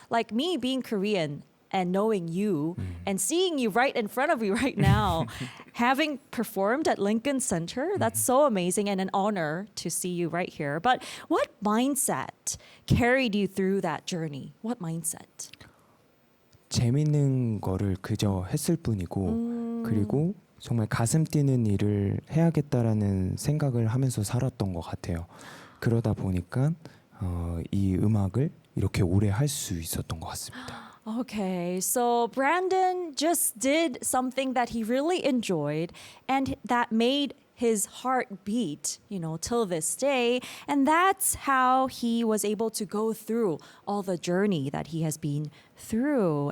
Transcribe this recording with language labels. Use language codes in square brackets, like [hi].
[en] Like me being Korean and knowing you and seeing you right in front of me right now, having performed at Lincoln Center, that's so amazing and an honor to see you right here. But what mindset carried you through that journey? What mindset? [ko] 재밌는 거를 그저 했을 뿐이고 그리고 정말 가슴 뛰는 일을 해야겠다라는 생각을 하면서 살았던 것 같아요. 그러다 보니까 이 음악을 이렇게 오래 할 수 있었던 것 같습니다. [en] Okay, so Brandon just did something that he really enjoyed and that made his heart beat, till this day. And that's how he was able to go through all the journey that he has been through.